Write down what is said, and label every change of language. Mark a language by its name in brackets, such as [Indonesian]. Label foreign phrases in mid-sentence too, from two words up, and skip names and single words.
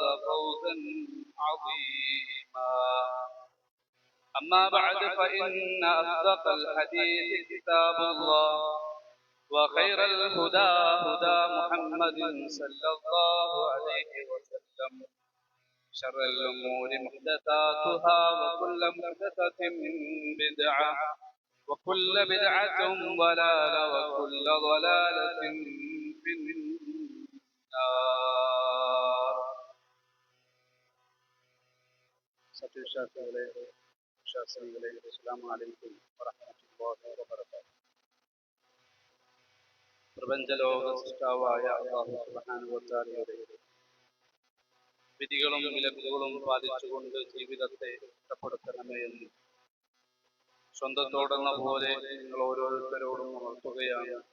[Arabic] فوزا عظيما أما بعد فإن أصدق الحديث كتاب الله وخير الهدى هدى محمد صلى الله عليه وسلم شر الأمور محدثاتها وكل محدثة بدعة وكل بدعة ضلالة وكل ضلالة في النار. السلام عليكم ورحمة الله وبركاته. [Malayalam] പ്രപഞ്ചലോക സൃഷ്ടാവായ അല്ലാഹു സുബ്ഹാനഹു വ തആലയുടെ വിധികളും വിലക്കുകളും പാലിച്ചുകൊണ്ട് ജീവിതത്തെ രക്ഷപ്പെടുത്തണമേ എന്ന് സ്വന്തത്തോടെന്ന പോലെ നിങ്ങൾ ഓരോരുത്തരോടും ഉണർത്തുകയാണ്.